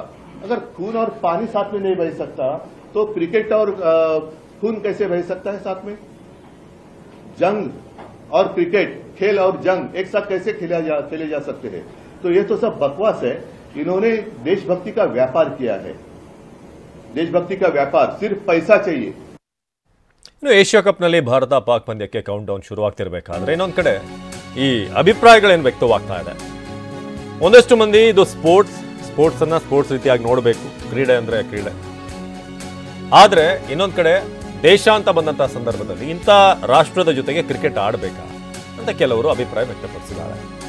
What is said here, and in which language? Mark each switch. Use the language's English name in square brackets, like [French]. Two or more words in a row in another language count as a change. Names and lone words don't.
[Hindi] अगर खून और पानी साथ में नहीं बह सकता तो क्रिकेट और खून कैसे बह सकता है साथ में? जंग और क्रिकेट, खेल और जंग एक साथ कैसे खेले जा सकते हैं? तो ये तो सब बकवास है. इन्होंने देशभक्ति का व्यापार किया है. देशभक्ति का व्यापार, सिर्फ पैसा चाहिए. [Kannada] ಇನ್ನು ಏಷ್ಯಾ ಕಪ್ನಲ್ಲಿ ಭಾರತ ಪಾಕ್ ಪಂದ್ಯಕ್ಕೆ [English] count down [Kannada] ಶುರುವಾಗ್ತಿರ್ಬೇಕಾದ್ರೆ ಇನ್ನೊಂದು ಕಡೆ ಈ ಅಭಿಪ್ರಾಯಗಳೇನು ವ್ಯಕ್ತವಾಗ್ತಾ ಇದೆ. ಒಂದಷ್ಟು ಮಂದಿ ಇದು ಸ್ಪೋರ್ಟ್ಸನ್ನು ಸ್ಪೋರ್ಟ್ಸ್ ರೀತಿಯಾಗಿ ನೋಡಬೇಕು, ಕ್ರೀಡೆ ಅಂದರೆ ಕ್ರೀಡೆ. ಆದರೆ ಇನ್ನೊಂದು ಕಡೆ ದೇಶ ಅಂತ ಬಂದಂಥ ಸಂದರ್ಭದಲ್ಲಿ ಇಂಥ ರಾಷ್ಟ್ರದ ಜೊತೆಗೆ ಕ್ರಿಕೆಟ್ ಆಡಬೇಕಾ ಅಂತ ಕೆಲವರು ಅಭಿಪ್ರಾಯ ವ್ಯಕ್ತಪಡಿಸಿದ್ದಾರೆ.